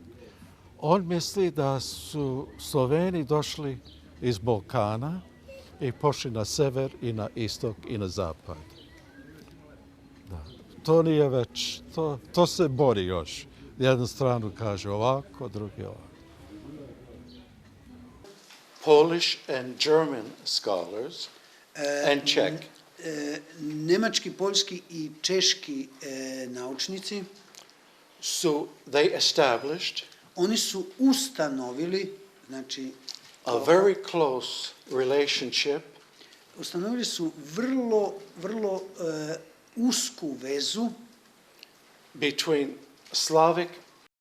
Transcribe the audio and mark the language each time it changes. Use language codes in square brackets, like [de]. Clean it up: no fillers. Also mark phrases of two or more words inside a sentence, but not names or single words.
[sr] On misli da su Sloveni došli iz Balkana i pošli na sever i na istok i na zapad. Da. To nije već, to se bori još. Jednu stranu kaže ovako, drugi ovako. [en] Polish and German scholars and Czech. [sr] Nemački, poljski i češki naučnici [en] they established [sr] oni su ustanovili, znači [en] a very close relationship [sr] ustanovili su vrlo usku vezu [en] between Slavic